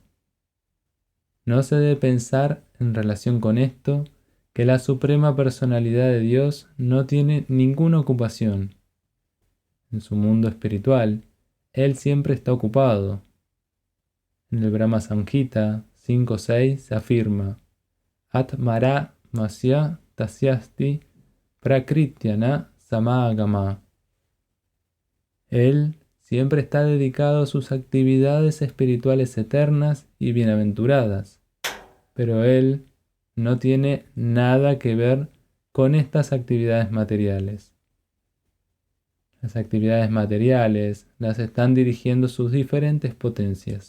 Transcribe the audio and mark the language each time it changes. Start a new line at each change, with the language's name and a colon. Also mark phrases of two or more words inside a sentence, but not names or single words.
Spanish: No se debe pensar en relación con esto que la suprema personalidad de Dios no tiene ninguna ocupación. En su mundo espiritual, Él siempre está ocupado. En el Brahma Samhita 5.6 se afirma:
Sanskrit: आत्मारामस्य तस्यास्ति प्रकृत्या न समागमः.
Spanish: Él siempre está dedicado a sus actividades espirituales eternas y bienaventuradas, pero Él no tiene nada que ver con estas actividades materiales. Las actividades materiales las están dirigiendo sus diferentes potencias.